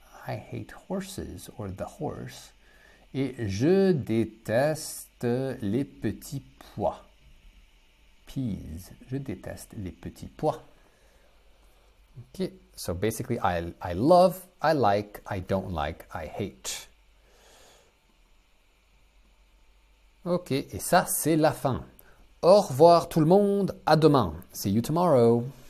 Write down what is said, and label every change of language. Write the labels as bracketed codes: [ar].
[en] I hate horses or the horse. [fr] Et je déteste les petits pois. Peas. Je déteste les petits pois. [en] Okay, so basically I love, I like, I don't like, I hate. [fr] Ok, et ça c'est la fin. Au revoir tout le monde, à demain. [en] See you tomorrow.